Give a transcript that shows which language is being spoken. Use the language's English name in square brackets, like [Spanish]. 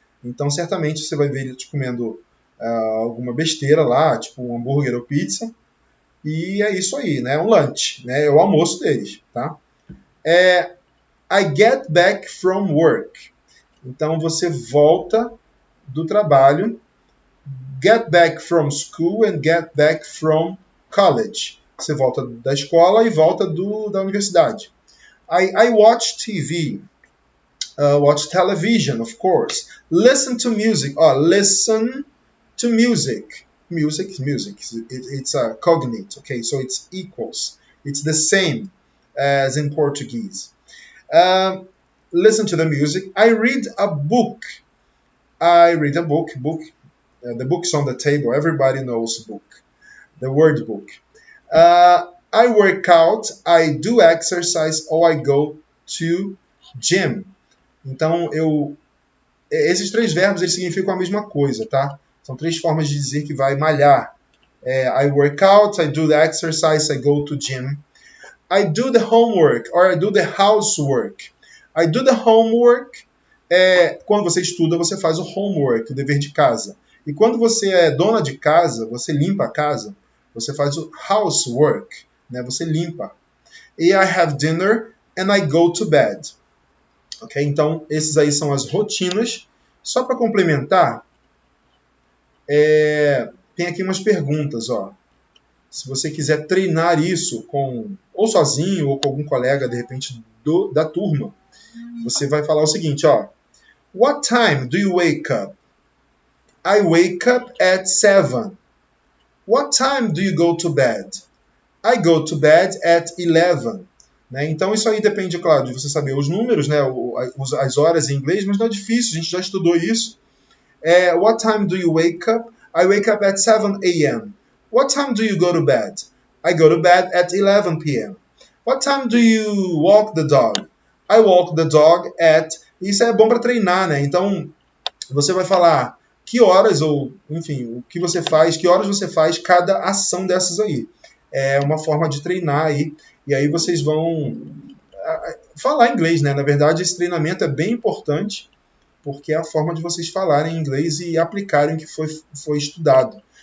[Portuguese] Então, certamente, você vai ver eles comendo alguma besteira lá, tipo um hambúrguer ou pizza. E é isso aí, né? Um lunch, né? É o almoço deles, tá? [English] I get back from work. [Portuguese] Então, você volta do trabalho, [English] get back from school and get back from college. [Portuguese] Você volta da escola e volta da universidade. [English] I watch TV. Watch television, of course. Listen to music. Listen to music. Music is music. It's a cognate, okay? So it's equals. It's the same as in Portuguese. Listen to the music. I read a book. The book's on the table. Everybody knows book. The word book. I work out. I do exercise. Or I go to gym. [Portuguese] Então, esses 3 verbos eles significam a mesma coisa, tá? São 3 formas de dizer que vai malhar. [English] I work out, I do the exercise, I go to gym. I do the homework, or I do the housework. I do the homework, [Portuguese] quando você estuda, você faz o homework, o dever de casa. E quando você é dona de casa, você limpa a casa, você faz o housework, né? Você limpa. [English] E I have dinner and I go to bed. Okay? [Portuguese] Então, esses aí são as rotinas. Só para complementar, tem aqui umas perguntas. Se você quiser treinar isso ou sozinho ou com algum colega, de repente, da turma, você vai falar o seguinte, [English] What time do you wake up? I wake up at 7. What time do you go to bed? I go to bed at 11. Né? [Portuguese] Então, isso aí depende, claro, de você saber os números, né? As horas em inglês, mas não é difícil, a gente já estudou isso. [English] What time do you wake up? I wake up at 7 a.m. What time do you go to bed? I go to bed at 11 p.m. What time do you walk the dog? I walk the dog at... [Portuguese] Isso é bom para treinar, né? Então, você vai falar que horas, ou, enfim, o que você faz, que horas você faz cada ação dessas aí. É uma forma de treinar aí. E aí vocês vão falar inglês, né? Na verdade, esse treinamento é bem importante, porque é a forma de vocês falarem inglês e aplicarem o que foi estudado.